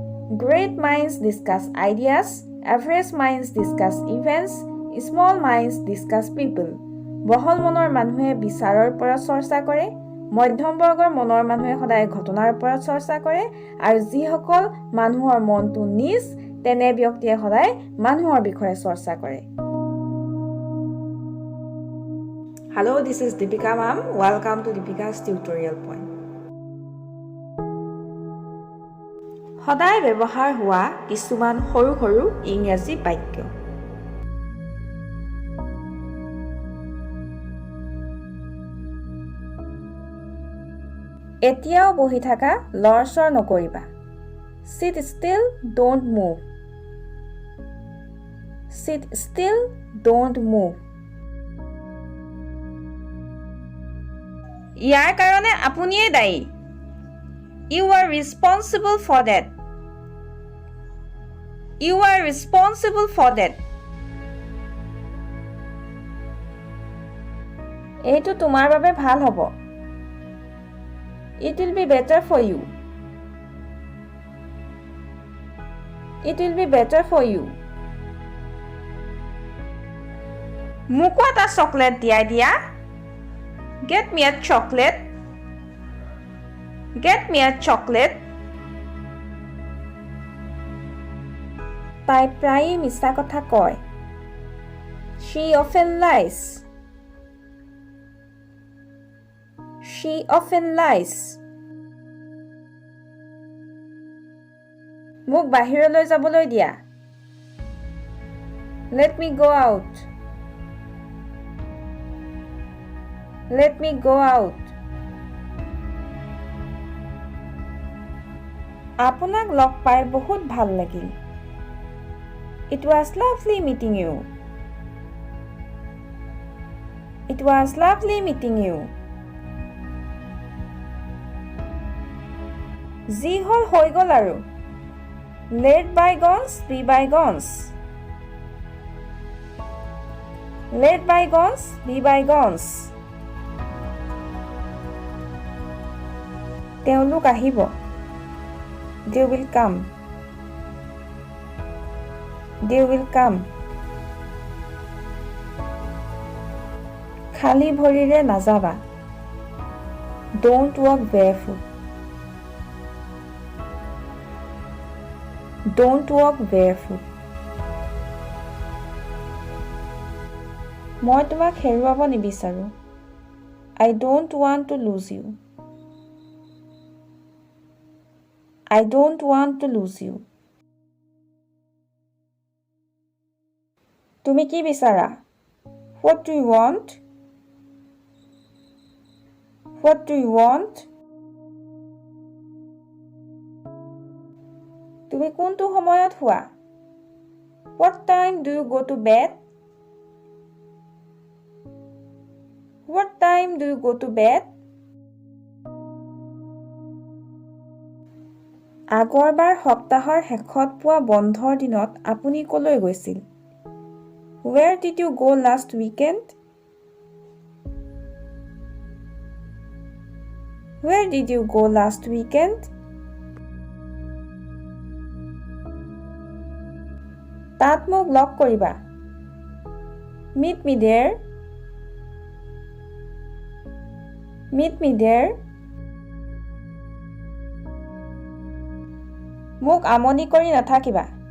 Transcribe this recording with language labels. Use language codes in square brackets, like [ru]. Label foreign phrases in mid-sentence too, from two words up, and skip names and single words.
[en] Great minds discuss ideas, average minds discuss events, small minds discuss people. [as] বহল মনৰ মানুহে বিচাৰৰ ওপৰত চৰ্চা কৰে, মধ্যম বৰ্গৰ মনৰ মানুহে সদায় ঘটনাৰ ওপৰত চৰ্চা কৰে, আৰু যিসকল মানুহৰ মনটো নিজ তেনে ব্যক্তিয়ে সদায় মানুহৰ বিষয়ে চৰ্চা কৰে। [en] Hello, this is Deepika ma'am. Welcome to Deepika's tutorial point. [as] সদায় ব্যৱহাৰ হোৱা কিছুমান সৰু সৰু ইংৰাজী বাক্য। এতিয়াও বহি থকা লৰচৰ নকৰিবা। [en] Sit still, don't move. Sit still, don't move. [as] ইয়াৰ কাৰণে আপুনিয়ে দায়ী। [en] You are responsible for that. You are responsible for that. [as] এইটো তোমাৰ বাবে ভাল হ'ব। [en] It will be better for you. It will be better for you. [as] মোকো এটা চকলেট দিয়াই দিয়া। [en] Get me a chocolate. Get me a chocolate. [as] তাই প্ৰায়ে মিছা কথা কয়। [en] She often lies. She often lies. [as] মোক বাহিৰলৈ যাবলৈ দিয়া। [en] Let me go out. Let me go out. [as] আপোনাক লগ পাই বহুত ভাল লাগিল। [en] It was lovely meeting you. It was lovely meeting you. [as] যি হল হৈ গল আৰু। [en] Let bygones be bygones. Let bygones be bygones. [as] তেওঁলোক আহিব। [en] They will come. They will come. [as] খালী ভৰিৰে নাযাবা। [en] Don't walk barefoot. Don't walk barefoot. [as] মই তোমাক হেৰুৱাব নিবিচাৰো। [en] I don't want to lose you. I don't want to lose you. [as] তুমি কি বিচাৰা? [en] What do you want? What do you want? [as] তুমি কোনটো সময়ত শুৱা? [en] What time do you go to bed? What time do you go to bed? [as] আগৰবাৰ সপ্তাহৰ শেষত পোৱা বন্ধৰ দিনত আপুনি কলৈ গৈছিল? [en] Where did you go last weekend? Where did you go last weekend? [as] তাত মোক লগ কৰিবা। [en] Meet me there. Meet me there. [as] মোক আমনি কৰি নাথাকিবা।